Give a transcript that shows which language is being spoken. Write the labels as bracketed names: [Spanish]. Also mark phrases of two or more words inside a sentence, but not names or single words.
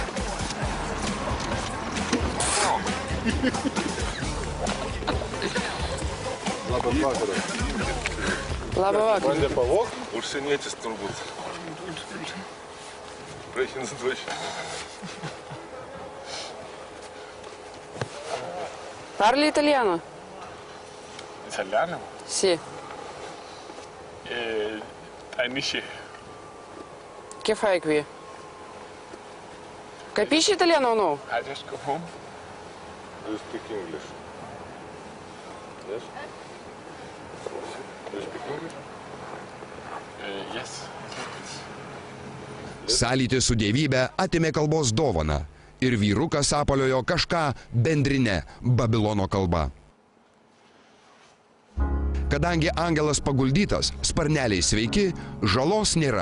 [Lithuanian] Labas vakaras. Labą vakarą. Bandė pavogti, užsienietis turbūt. Praeikins atvažiuoti. [Italian] Parli italiano? Italiano? Sì. Amici. Che fai qui? Capisci italiano o no? [English] I just go home. Do you speak English? Yes? Do you speak English? Yes. [Lithuanian] Sąlytis su dievybė atimė kalbos dovaną ir vyrukas apaliojo kažką bendrinę Babilono kalba. Kadangi angelas paguldytas, sparneliai sveiki, žalos nėra.